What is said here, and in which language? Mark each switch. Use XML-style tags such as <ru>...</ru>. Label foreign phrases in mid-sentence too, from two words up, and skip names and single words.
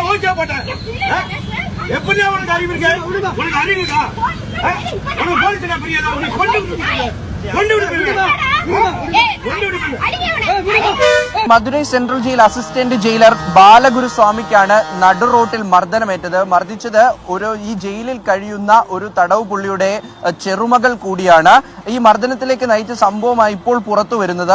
<ta>எப்படியா போட்டேன்? எப்படியா உனக்கு அறிவு இருக்கா? உனக்கு அறிவு இருக்கா? உனக்கு போலீஸ் புரியாதா? உனக்கு கொண்டு விடுவீங்க.</ta> <ml>മധുരൈ സെൻട്രൽ ജയിൽ അസിസ്റ്റന്റ് ജയിലർ ബാലഗുരുസ്വാമിക്കാണ് നടു റോട്ടിൽ മർദ്ദനമേറ്റത്. മർദ്ദിച്ചത് ഈ ജയിലിൽ കഴിയുന്ന ഒരു തടവ് പുള്ളിയുടെ ചെറുമകൾ കൂടിയാണ്. ഈ മർദ്ദനത്തിലേക്ക് നയിച്ച സംഭവമായി ഇപ്പോൾ പുറത്തു വരുന്നത്.</ml>